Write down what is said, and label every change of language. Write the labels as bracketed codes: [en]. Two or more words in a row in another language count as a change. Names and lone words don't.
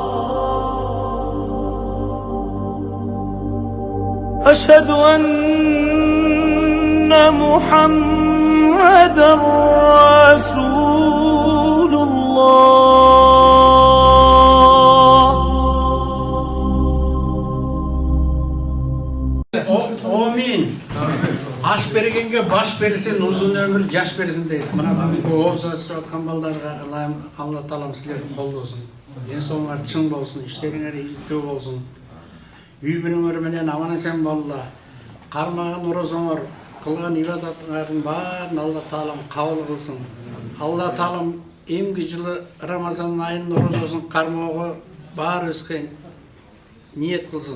[ar] أشهد أن محمدا رسول الله. Amin. [ky] Аш бергенге баш берсин, узун өмүр жаш берсин дейди. Мана оозу ачып аткан балдарга Алла Таалам силерди колдосун. Эң соңдор чын болсун, işleriңер ийгиликтүү болсун. Үй бүлөңөр менен аман-эсен болла. Кармаган орозоңор, кылган ибадаттарыңардын баарын Алла Таалам кабыл кылсын. Алла Таалам эмки жылы Рамазан айынын орозосун кармоого баарыбызга ниет кылсын.